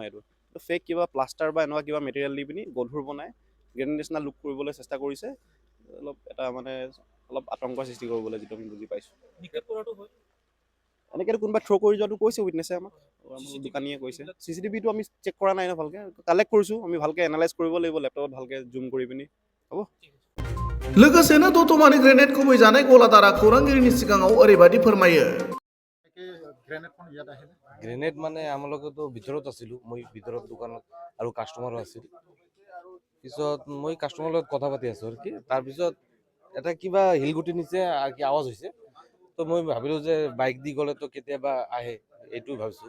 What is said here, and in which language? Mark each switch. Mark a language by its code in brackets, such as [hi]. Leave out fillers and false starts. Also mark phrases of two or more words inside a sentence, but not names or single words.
[as] এইটো ফেক কিবা প্লাষ্টাৰ বা এনেকুৱা কিবা মেটেৰিয়েল দি পিনি গধুৰ বনাই গ্ৰেনেড নিচিনা লুক কৰিবলৈ চেষ্টা কৰিছে। অলপ আতংকৰ সৃষ্টি কৰিবলৈ, যিটো আমি বুজি পাইছোঁ। এনেকৈ কোনোবা থ্ৰ' কৰি যোৱাটো কৈছে উইটনেছে আমাক, দোকানীয়ে কৈছে। CCTVটো আমি চেক কৰা নাই ন, ভালকৈ কালেক্ট কৰিছোঁ। আমি ভালকৈ এনালাইজ কৰিব লাগিব, লেপটপত ভালকৈ জুম কৰি পিনি। হ'ব। [brx] लोगोसेनो दतमानि ग्रेनेड खुबैजानाय गलादारा खौरांगिरिनि सिगाङाव ओरैबायदि फोरमायो। [as] গ্ৰেনেড মানে আমালোকেতো ভিতৰত আছিলোঁ, মই ভিতৰত দোকানত আৰু কাষ্টমাৰো আছিল। পিছত মই কাষ্টমাৰৰ লগত কথা পাতি আছোঁ আৰু কি, তাৰপিছত এটা কিবা শিলগুটি নিচে আৰু কি আৱাজ হৈছে। তো মই ভাবিলোঁ যে বাইক দি গ'লেতো কেতিয়াবা আহে, এইটো ভাবিছোঁ।